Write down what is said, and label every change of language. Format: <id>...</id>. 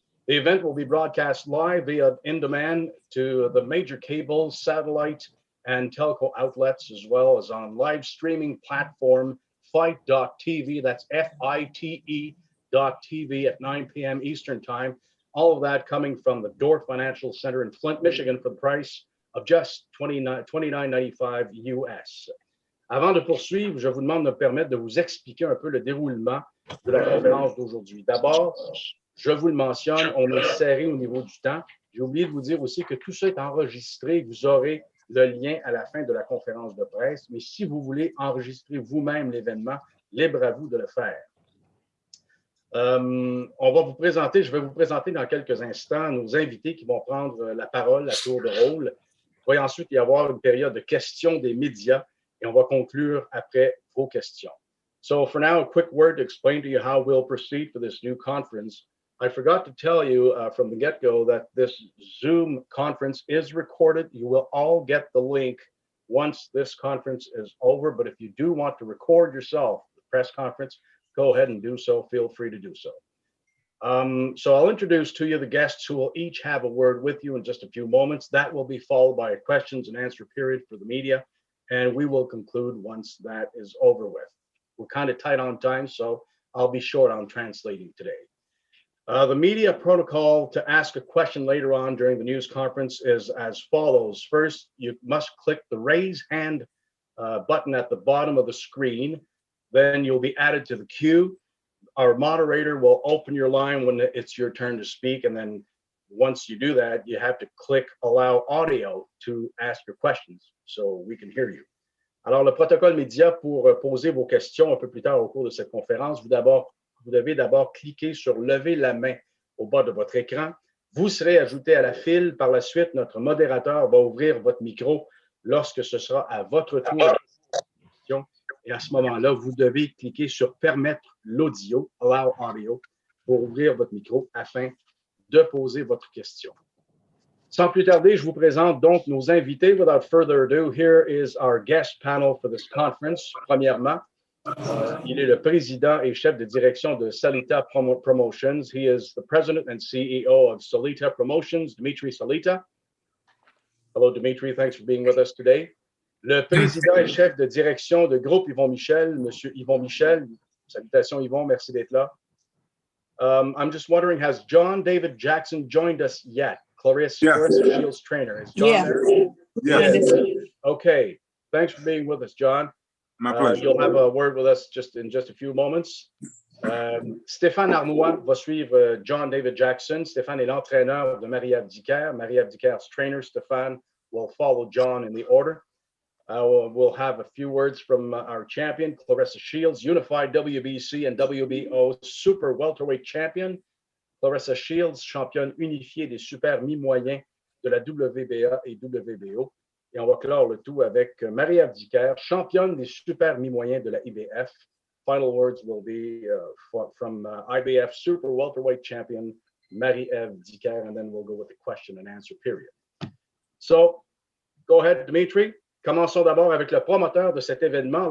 <en>The event will be broadcast live via In Demand to the major cable, satellite, and telco outlets, as well as on live streaming platform FightHype.com. That's FITE.TV at 9 p.m. Eastern Time. All of that coming from the Dordt Financial Center in Flint, Michigan, for the price of just $29.95 US.</en> <fr>Avant de poursuivre, je vous demande de me permettre de vous expliquer un peu le déroulement de la conférence d'aujourd'hui. D'abord, je vous le mentionne, on est serré au niveau du temps. J'ai oublié de vous dire aussi que tout ça est enregistré. Vous aurez le lien à la fin de la conférence de presse. Mais si vous voulez enregistrer vous-même l'événement, libre à vous de le faire. Je vais vous présenter dans quelques instants nos invités qui vont prendre la parole à tour de rôle. Il va ensuite y avoir une période de questions des médias et on va conclure après vos questions.</fr> <en>So for now, a quick word to explain to you how we'll proceed for this new conference. I forgot to tell you from the get-go that this Zoom conference is recorded. You will all get the link once this conference is over. But if you do want to record yourself, the press conference, go ahead and do so. Feel free to do so. So I'll introduce to you the guests who will each have a word with you in just a few moments. That will be followed by a questions and answer period for the media. And we will conclude once that is over with. We're kind of tight on time, so I'll be short on translating today. The media protocol to ask a question later on during the news conference is as follows. First, you must click the raise hand button at the bottom of the screen. Then you'll be added to the queue. Our moderator will open your line when it's your turn to speak. And then once you do that, you have to click allow audio to ask your questions so we can hear you.</en> <fr>Alors, le protocole média pour poser vos questions un peu plus tard au cours de cette conférence, vous devez d'abord cliquer sur lever la main au bas de votre écran. Vous serez ajouté à la file. Par la suite, notre modérateur va ouvrir votre micro lorsque ce sera à votre tour de question. Et à ce moment-là, vous devez cliquer sur Permettre l'audio, Allow Audio, pour ouvrir votre micro afin de poser votre question. Sans plus tarder, je vous présente donc nos invités.</fr> <en>Without further ado, here is our guest panel for this conference.</en> <fr>Premièrement, il est le président et chef de direction de Salita Promotions.</fr> <en>He is the president and CEO of Salita Promotions, Dimitri Salita. Hello, Dimitri. Thanks for being with us today.</en> <fr>Le président et chef de direction de groupe Yvon Michel, Monsieur Yvon Michel. Salutations, Yvon. Merci d'être là.</fr> <en>I'm just wondering, has John David Jackson joined us yet? Claressa Shields trainer. Is John there? Yes. Okay. Thanks for being with us, John. My pleasure. You'll have a word with us in just a few moments.</en> <fr>Stéphane Arnois va suivre John David Jackson. Stéphane est l'entraîneur de Marie-Eve Dicaire.</fr> <en>Marie-Eve Dicaire's trainer, Stéphane, will follow John in the order. We'll have a few words from our champion, Claressa Shields, unified WBC and WBO super welterweight champion.</en> <fr>Claressa Shields, championne unifiée des super mi-moyens de la WBA et WBO. Et on va clore le tout avec Marie-Eve Dicaire, championne des super mi-moyens de la IBF.</fr> <en>Final words will be from IBF super welterweight champion Marie-Eve Dicaire, and then we'll go with the question and answer period. So, go ahead, Dimitri.</en> <fr>Commençons d'abord avec le promoteur de cet événement.</fr>